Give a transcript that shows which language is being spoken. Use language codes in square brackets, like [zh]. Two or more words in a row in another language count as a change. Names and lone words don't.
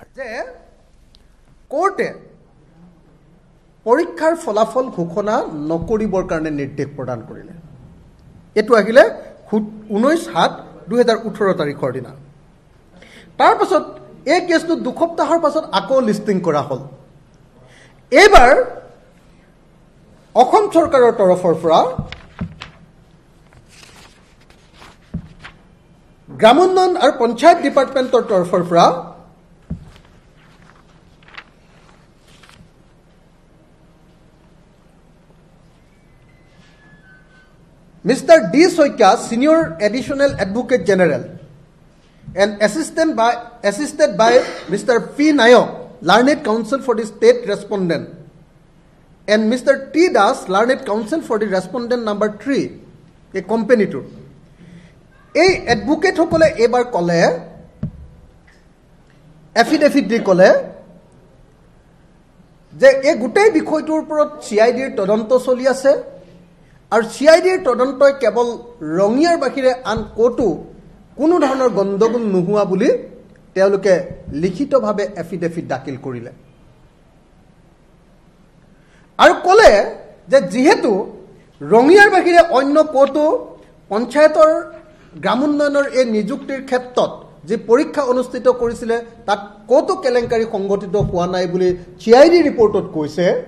[as] যে কোৰ্টে পৰীক্ষাৰ ফলাফল ঘোষণা নকৰিবৰ কাৰণে নিৰ্দেশ প্ৰদান কৰিলে এটো আহিলে 19/7/2018 তাৰিখৰ দিনা তাৰ পাছত এই কেছটো দুসপ্তাহৰ পাছত আকৌ লিষ্টিং কৰা হ'ল এবাৰ অসম চৰকাৰৰ তৰফৰ পৰা গ্ৰামোন্নয়ন আৰু পঞ্চায়ত ডিপাৰ্টমেণ্টৰ তৰফৰ পৰা Mr. D. [en] Soika, Senior Additional Advocate General, and assisted by Mr. P. Nayak, Learned Counsel for the State Respondent, and Mr. T. Das, Learned Counsel for the Respondent number 3, a company to. [as] এ advocate সকলে এবাৰ ক'লে, affidavit দি ক'লে, যে এই গোটেই বিষয়টোৰ ওপৰত CID ৰ তদন্ত চলি আছে, আৰু CIDৰ তদন্তই কেৱল ৰঙিয়াৰ বাহিৰে আন কোটো কোনো ধৰণৰ গণ্ডগোল নোহোৱা বুলি তেওঁলোকে লিখিতভাৱে এফিডেভিট দাখিল কৰিলে আৰু ক'লে যে যেহেতু ৰঙিয়াৰ বাহিৰে অন্য কোটো পঞ্চায়তৰ গ্ৰামোন্নয়নৰ এই নিযুক্তিৰ ক্ষেত্ৰত যে পৰীক্ষা অনুষ্ঠিত কৰিছিলে তাত কোটো কেলেংকাৰী সংগঠিত হোৱা নাই বুলি [en] CID report [as] কৈছে